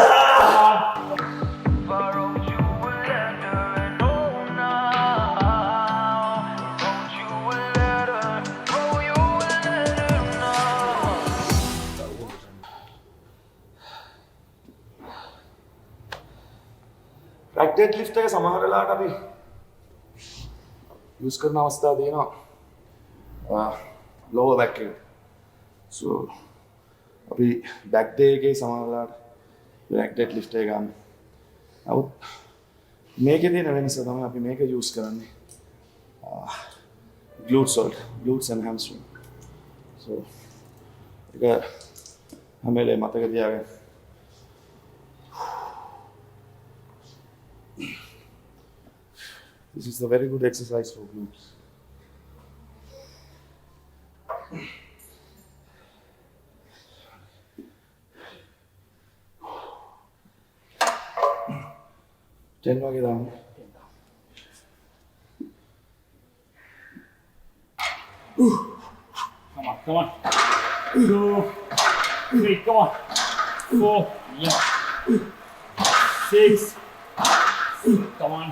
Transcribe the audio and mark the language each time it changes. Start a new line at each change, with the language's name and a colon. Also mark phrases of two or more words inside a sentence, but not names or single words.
English: Borrowed you a letter and oh now. Wrote you a letter, wrote you a letter now. Back deadlift
Sinhala: එක සමහර වෙලාවට අපි යූස් කරන අවස්ථා තියෙනවා
English: lower back
Sinhala: එක. So අපි
English: back day
Sinhala: එකේ සමහර වෙලාවට
English: back deadlift
Sinhala: එක ගන්න. නමුත් මේකේ තියෙන වෙනස තමයි අපි මේක යූස් කරන්නේ
English: glutes and hamstring.
Sinhala: So ඒක හැම වෙලේම මතක තියාගන්න.
English: This is a very good exercise for glutes.
Sinhala: Ten වගේ දාන්න.
English: Come on. 2, 3, come on. 4, yeah. 6, come on.